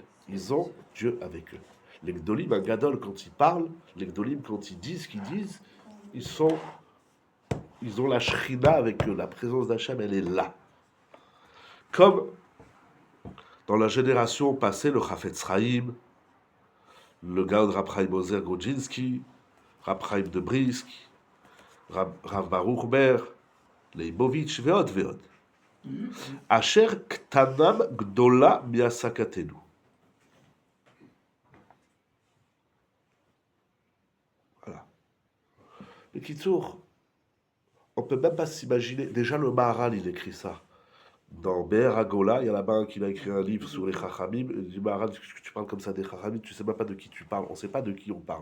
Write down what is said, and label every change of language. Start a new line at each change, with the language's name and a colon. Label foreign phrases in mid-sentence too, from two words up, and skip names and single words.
French: Ils ont Dieu avec eux. Les Gdolim, un Gadol, quand ils parlent, les Gdolim, quand ils disent ce qu'ils disent, ils ont la Shrina avec eux. La présence d'Hachem, elle est là. Comme dans la génération passée, le Chafetz Chaim, le Gaon Rav Chaim Ozer Grodzinski, Rav Chaim de Brisk, Rav Baruch Ber, Leibovitch,
Hebrew: ועוד, ועוד. אשר קטנם גדולה מעשקתנו.
French: Voilà. Le Kitsour, on ne peut même pas s'imaginer. Déjà, le Maharal, il écrit ça. Dans Be'er Agola, il y a là-bas qui a écrit un livre sur les Chachamim. Il dit Maharal, tu parles comme ça des Chachamim, tu ne sais même pas de qui tu parles. On ne sait pas de qui on parle.